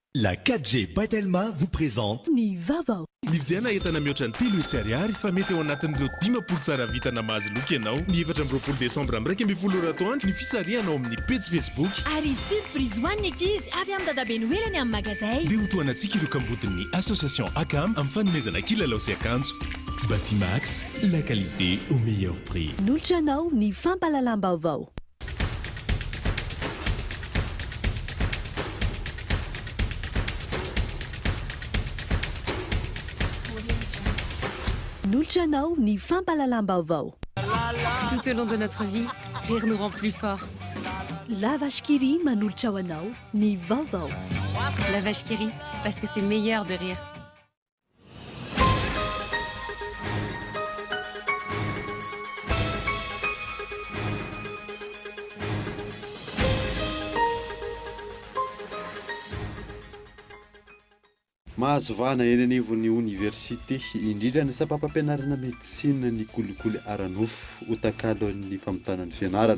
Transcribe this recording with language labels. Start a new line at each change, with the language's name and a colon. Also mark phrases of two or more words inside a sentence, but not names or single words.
French: La 4G Batelma vous présente
Malagasy: Ny vaovao. Ny vidiana entana mihoatra ny 3 hetsy ariary fa mety eo anatin'ireo 10 tsara vitana mahazo loka ianao. Ny 7 desambra amin'ny 1 atoandro ny fisarianao amin'ny page Facebook. Ary surprise ho an'ny ankizy avy amin'ny dadabe noelany amin'ny magazay. Dia hotoanantsika ireo kambodin'ny association ACAM amin'ny fanomezana kilalao sy akanjo.
French: Batimax, la qualité au meilleur prix.
Malagasy: Nolotra anao ny fampalalam-baovao. Nolotra anao ny fampalalam-baovao.
French: Tout au long de notre vie, rire nous rend plus forts.
Malagasy: La vache qui rit manolotra ho anao ny vaovao.
French: La vache qui rit, parce que c'est meilleur de rire.
Malagasy: Mahazo vana eny anivon'ny université indrindra ny sapapampianarana médecine ny kolikoly Aranofo ho takalo ny famotanan'ny fianarana.